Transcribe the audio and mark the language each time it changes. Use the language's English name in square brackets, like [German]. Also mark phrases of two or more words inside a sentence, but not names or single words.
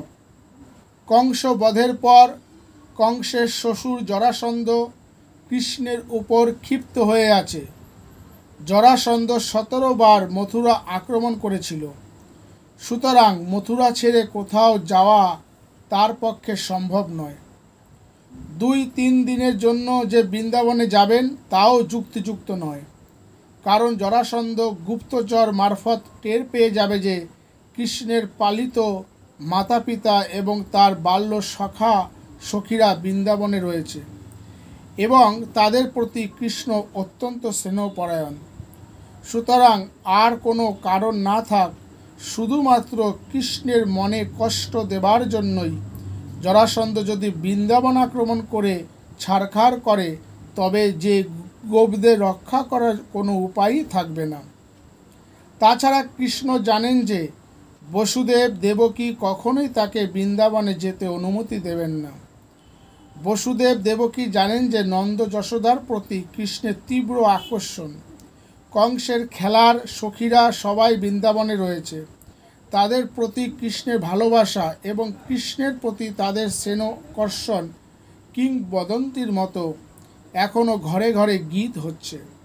[Bangla] কংস বধের পর কংসের শশুর জরাসন্ধ কৃষ্ণের উপর ক্ষিপ্ত হয়ে আছে। জরাসন্ধ 17 বার মথুরা আক্রমণ করেছিলো। সুতরাং মথুরা ছেড়ে কোথাও যাবা তার পক্ষে সম্ভব নয়। 2-3 দিনের জন্য যে বৃন্দাবনে যাবেন তাও যুক্তিযুক্ত নয়, কারণ জরাসন্ধ গুপ্তচর মারফত টের পেয়ে যাবে যে কৃষ্ণের পালিত মাতা পিতা এবং তার বাল্য সখা সখীরা বৃন্দাবনে রয়েছে এবং তাদের প্রতি কৃষ্ণ অত্যন্ত স্নেহপরায়ণ। সুতরাং আর কোনো কারণ না থাক, শুধুমাত্র কৃষ্ণের মনে কষ্ট দেবার জন্যই জরাসন্ধ যদি বৃন্দাবন আক্রমণ করে ছারখার করে তবে যে গোপদের রক্ষা করার কোনো উপায়ই থাকবে না। তাছাড়া কৃষ্ণ জানেন যে বসুদেব দেবকী কখনোই তাকে বৃন্দাবনে যেতে অনুমতি দেবেন না। বসুদেব দেবকী জানেন যে নন্দ যশোদার প্রতি কৃষ্ণের তীব্র আকর্ষণ। কংসের খেলার সখীরা সবাই বৃন্দাবনে রয়েছে। তাদের প্রতি কৃষ্ণের ভালোবাসা এবং কৃষ্ণের প্রতি তাদের স্নেহকর্ষণ কিংবদন্তির মতো এখনও ঘরে ঘরে গীত হচ্ছে।